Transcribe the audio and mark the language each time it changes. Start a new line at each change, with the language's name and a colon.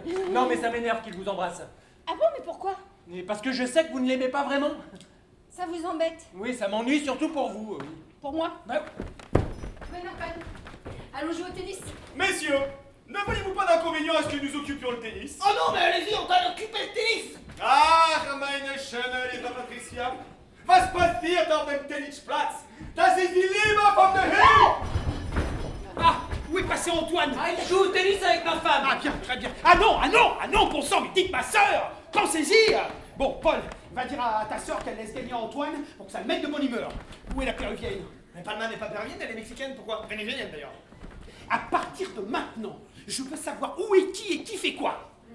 French: Non, mais ça m'énerve qu'il vous embrasse. Ah bon, mais pourquoi? Mais parce que je sais que vous ne l'aimez pas vraiment. Ça vous embête? Oui, ça m'ennuie surtout pour vous. Pour moi? Bah, Oui, Antoine. Allons jouer au tennis. Messieurs, ne voyez-vous pas d'inconvénient à ce que nous occupions le tennis? Oh non, mais allez-y, Antoine, occupez le tennis!
German: Ah, meine schöne liebe Patricia, was passiert auf dem Tennisplatz? Das ist die Liebe von der Himmel!
French: Ah, où est passé Antoine? Ah, il joue au tennis avec ma femme! Ah bien, très bien. Ah non, bon sang, mais dites ma sœur! Pensez-y! Bon, Paul, va dire à ta sœur qu'elle laisse gagner Antoine pour que ça le mette de bonne humeur. Où est la péruvienne? Mais Palma n'est pas péruvienne, elle est mexicaine, pourquoi? Vénézuélienne d'ailleurs. À partir de maintenant, je veux savoir où est qui et qui fait quoi.